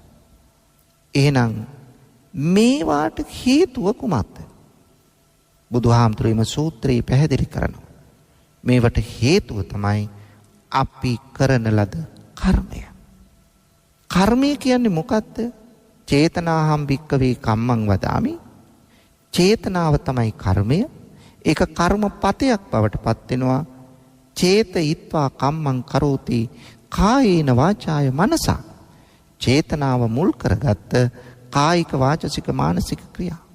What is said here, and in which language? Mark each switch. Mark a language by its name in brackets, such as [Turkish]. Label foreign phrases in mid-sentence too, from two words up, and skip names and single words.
[Sinhala] එහෙනම් මේවාට හේතුව කුමක්ද? බුදුහාමුදුරුවෝ සූත්‍රයේ පැහැදිලි කරනවා. මේවට හේතුව තමයි අපි කරන ලද කර්මය. කර්මය කියන්නේ මොකක්ද? [Pali] චේතනාහම් භික්කවේ කම්මං වදාමි. [Sinhala] චේතනාව තමයි කර්මය. ඒක කර්මපතයක් බවට පත් වෙනවා. [Pali] චේතයිත්වා කම්මං කරෝති කායේන වාචාය මනසා. [Sinhala] චේතනාව මුල් කරගත්ත කායික වාචසික මානසික ක්‍රියා.